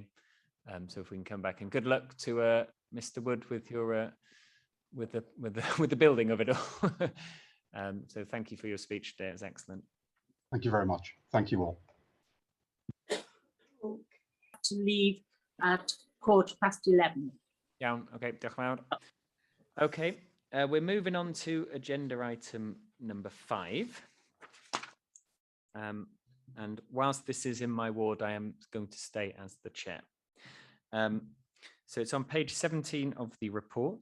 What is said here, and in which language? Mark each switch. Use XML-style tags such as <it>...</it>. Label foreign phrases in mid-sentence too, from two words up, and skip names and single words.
<en>So if we can come back, and good luck to Mr. Wood with your with the building of it all. So thank you for your speech today. It was excellent. Thank you very much. Thank you all. To leave at 11:15. Yeah.</en> <cy>Okay. Diolch yn fawr.</cy> <en>Okay. We're moving on to agenda item number 5. And whilst this is in my ward, I am going to stay as the chair. So it's on page 17 of the report.</en>